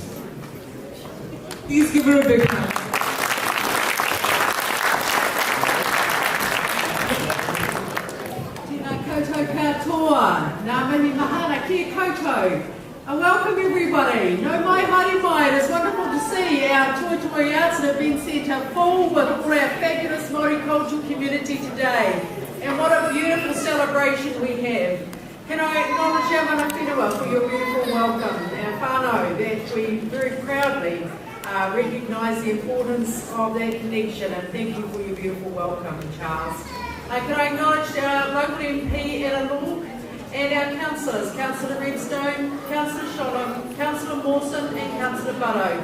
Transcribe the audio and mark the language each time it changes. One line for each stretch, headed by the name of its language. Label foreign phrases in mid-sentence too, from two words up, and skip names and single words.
English: Please give her a big hand.
Māori: Tēnā koutou katoa, nā mihi mahana ki koutou.
English: Welcome everybody.
Māori: No mai haere mai,
English: it is wonderful to see our toi arts that have been set up full with all our fabulous multicultural community today. And what a beautiful celebration we have. Can I acknowledge our
Māori: mana whenua
English: for your beautiful welcome, our whānau, that we very proudly recognise the importance of that connection, and thank you for your beautiful welcome, Charles. Can I acknowledge our local MP, Ella Lork, and our councillors, Councillor Redstone, Councillor Sholem, Councillor Mawson and Councillor Butto.